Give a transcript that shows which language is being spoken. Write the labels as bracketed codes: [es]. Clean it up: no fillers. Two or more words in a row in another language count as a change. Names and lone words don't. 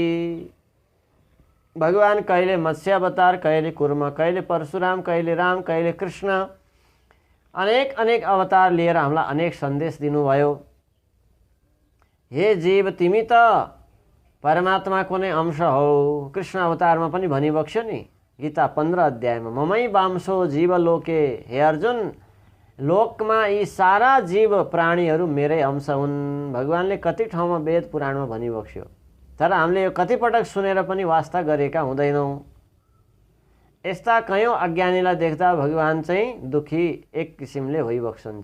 [ne] भगवान कहिले मत्स्य अवतार, कहिले कुर्म, कहिले परशुराम, कहिले राम, कहिले कृष्ण, अनेक अनेक अवतार लिएर हामीलाई अनेक सन्देश दिनुभयो। हे जीव, तिमी त परमात्माको नै अंश हौ। कृष्ण अवतारमा पनि भनिबक्स्यो नि गीता 15 अध्यायमा, [sa] ममै वांशो जीवलोके। [ne] हे अर्जुन, लोकमा यी सारा जीव प्राणीहरू मेरै अंश हुन्। भगवानले कति ठाउँमा वेद पुराणमा भनिबक्स्यो, तर हामीले यो कतिपटक सुनेर पनि वास्ता गरेका हुँदैनौँ। यस्ता कयौँ अज्ञानीलाई देख्दा भगवान चाहिँ दुखी एक किसिमले होइबक्सन्छ।